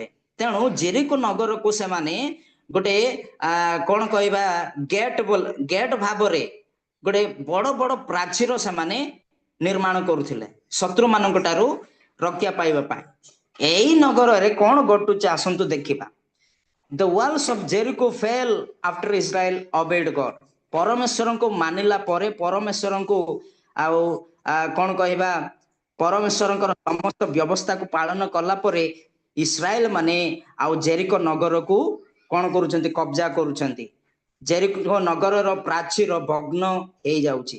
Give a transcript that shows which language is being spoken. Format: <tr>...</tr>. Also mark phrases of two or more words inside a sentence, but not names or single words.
<or>ତେଣୁ ଜେରିକୋ ନଗରକୁ ସେମାନେ ଗୋଟେ କଣ କହିବା ଗେଟ୍ ଭାବରେ ଗୋଟେ ବଡ ବଡ ପ୍ରାଚୀର ସେମାନେ ନିର୍ମାଣ କରୁଥିଲେ ଶତ୍ରୁ ମାନଙ୍କ ଠାରୁ ରକ୍ଷା ପାଇବା ପାଇଁ। ଏଇ ନଗରରେ କଣ ଘଟୁଛି ଆସନ୍ତୁ ଦେଖିବା।</or> <en>The walls of Jericho fell after Israel obeyed God.</en> <or>ପରମେଶ୍ୱରଙ୍କୁ ମାନିଲା ପରେ, ପରମେଶ୍ୱରଙ୍କୁ ଆଉ କଣ କହିବା, ପରମେଶ୍ୱରଙ୍କର ସମସ୍ତ ବ୍ୟବସ୍ଥାକୁ ପାଳନ କଲା ପରେ ଇସ୍ରାଏଲ ମାନେ ଆଉ ଜେରିକୋ ନଗରକୁ କଣ କରୁଛନ୍ତି? କବ୍ଜା କରୁଛନ୍ତି। ଜେରିକୋ ନଗରର ପ୍ରାଚୀର ଭଗ୍ନ ହେଇଯାଉଛି।</or>